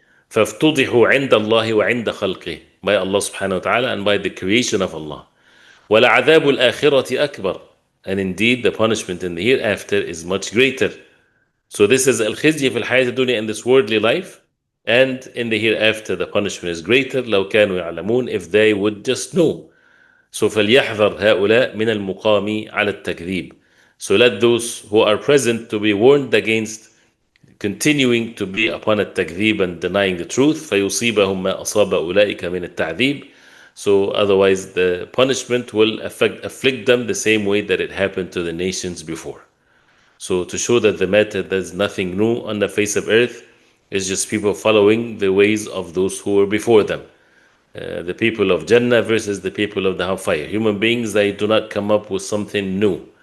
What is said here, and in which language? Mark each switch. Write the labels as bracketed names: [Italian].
[Arabic] فَافْتُضِحُوا عِنْدَ اللَّهِ وَعِنْدَ خَلْقِهِ. [English] By Allah subhanahu wa ta'ala and by the creation of Allah. [Arabic] وَلَعَذَابُ الْآخِرَةِ أَكْبَرُ. [English] And indeed, the punishment in the hereafter is much greater. So this is [Arabic] al-khizyi fil hayat dunya, [English] in this worldly life, and in the hereafter the punishment is greater. [Arabic] لو كانوا يعلمون, [English] if they would just know. [Arabic] So فليحذر هؤلاء من المقام على التكذيب. [English] So let those who are present to be warned against continuing to be upon التكذيب and denying the truth. [Arabic] فيصيبهم ما أصاب أولئك من التعذيب. [English] So otherwise the punishment will afflict them the same way that it happened to the nations before. So to show that the matter, there's nothing new on the face of earth, it's just people following the ways of those who were before them. The people of Jannah versus the people of the hellfire. Human beings, they do not come up with something new.